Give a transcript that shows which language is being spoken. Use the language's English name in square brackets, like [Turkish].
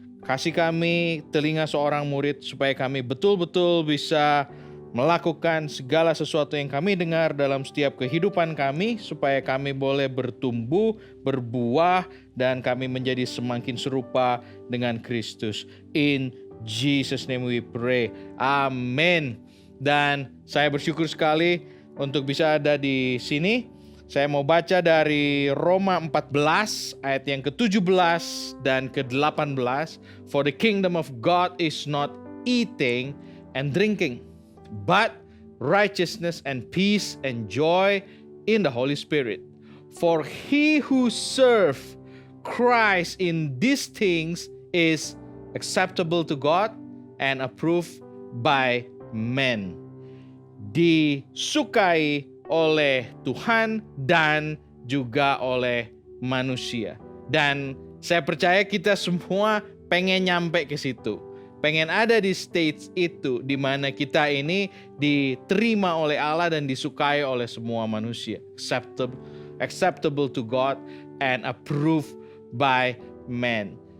[Indonesian] Kasih kami telinga seorang murid supaya kami betul-betul bisa melakukan segala sesuatu yang kami dengar dalam setiap kehidupan kami, supaya kami boleh bertumbuh, berbuah, dan kami menjadi semakin serupa dengan Kristus. [English] In Jesus' name we pray. Amin. [Indonesian] Dan saya bersyukur sekali untuk bisa ada di sini. Saya mau baca dari Roma 14 ayat yang ke-17 dan ke-18. [English] For the kingdom of God is not eating and drinking, but righteousness and peace and joy in the Holy Spirit. For he who serve Christ in these things is acceptable to God and approved by men. [Indonesian] Disukai oleh Tuhan dan juga oleh manusia. Dan saya percaya kita semua pengen nyampe ke situ. Pengen ada di stage itu di mana kita ini diterima oleh Allah dan disukai oleh semua manusia. [English] Acceptable to God and approved by men.